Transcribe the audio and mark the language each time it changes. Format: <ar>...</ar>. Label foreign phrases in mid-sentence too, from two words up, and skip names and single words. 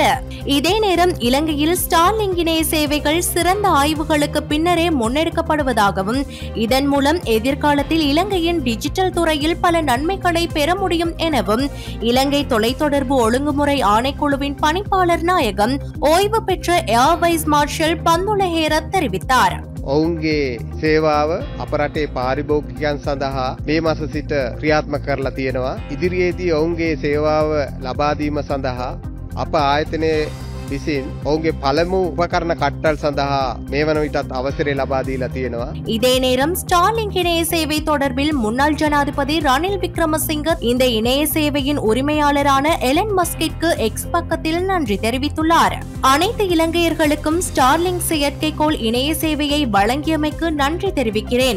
<ta>இதே நேரம் இலங்கையில் ஸ்டார்லிங்க் இணைய சேவைகள் சிறந்த ஆய்வுகளுக்கு பின்னரே முன்னெடுக்கப்படுவதாகவும், இதன் மூலம் எதிர்காலத்தில் இலங்கையின் டிஜிட்டல் துறையில் பல நன்மைகளை பெற முடியும் எனவும் இலங்கை தொலைத்தொடர்பு ஒழுங்குமுறை ஆணைக்குழுவின் பணிப்பாளர் நாயகம் ஓய்வு பெற்ற ஏர் வைஸ் மார்ஷல் பந்துல ஹேரத் தெரிவித்தார்.</ta> <si>ඔවුන්ගේ සේවාව අප රටේ පාරිභෝගිකයන් සඳහා මේ මාස සිට ක්‍රියාත්මක කරලා තියෙනවා. ඉදිරියේදී ඔවුන්ගේ සේවාව ලබා දීම සඳහා අප ආයතනයේ විසින් ඔවුන්ගේ පළමු උපකරණ කට්ටල් සඳහා මේ වන විටත් අවසරය ලබා දීලා තියෙනවා.</si> <ta>இதே நேரம் ஸ்டார்லிங்க் இணைய சேவை தொடர்பில் முன்னாள் ஜனாதிபதி ரணில் விக்ரமசிங்க இந்த இணைய சேவையின் உரிமையாளரான எலன் மஸ்கிற்கு எக்ஸ் பக்கத்தில் நன்றி தெரிவித்துள்ளார். அனைத்து இலங்கையர்களுக்கும் ஸ்டார்லிங்க் செயற்கைக்கோள் இணைய சேவையை வழங்கியமைக்கு நன்றி தெரிவிக்கிறேன்.</ta>